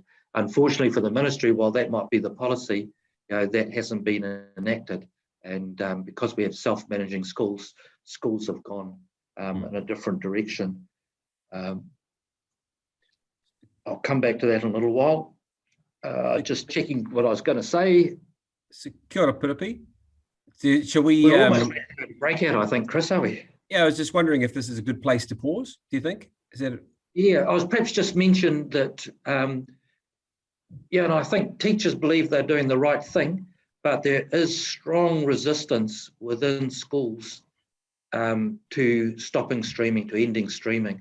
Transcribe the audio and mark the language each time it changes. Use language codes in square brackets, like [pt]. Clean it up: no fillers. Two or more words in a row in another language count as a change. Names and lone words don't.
[en] Unfortunately for the ministry, while that might be the policy, you know, that hasn't been enacted, and because we have self-managing schools, schools have gone in a different direction. I'll come back to that in a little while. Just checking what I was going to say. So, [mi] kia ora, Piripi. [en] Shall we? We're almost breakout, I think, Chris, are we? Yeah, I was just wondering if this is a good place to pause. Do you think? Is that? Yeah, I was perhaps just mentioned that. Yeah, and I think teachers believe they're doing the right thing, but there is strong resistance within schools to stopping streaming, to ending streaming.